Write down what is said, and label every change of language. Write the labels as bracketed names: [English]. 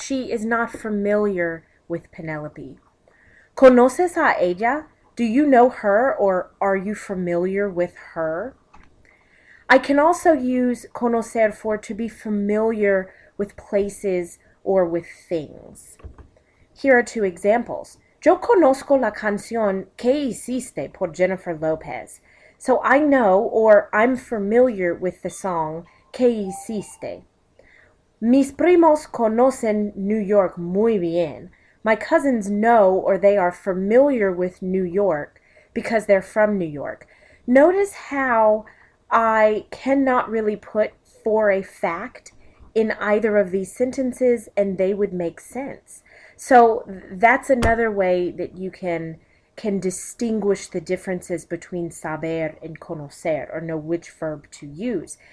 [English] She is not familiar with Penelope. [Spanish] ¿Conoces a ella? [English] Do you know her, or are you familiar with her? I can also use conocer for to be familiar with places or with things. Here are two examples. [Spanish] Yo conozco la canción Que hiciste por Jennifer Lopez. [English] So I know, or I'm familiar with the song ¿Qué hiciste? [Spanish] Mis primos conocen New York muy bien. [English] My cousins know, or they are familiar with New York because they're from New York. Notice how I cannot really put for a fact in either of these sentences and they would make sense. So that's another way that you can distinguish the differences between saber and conocer, or know which verb to use.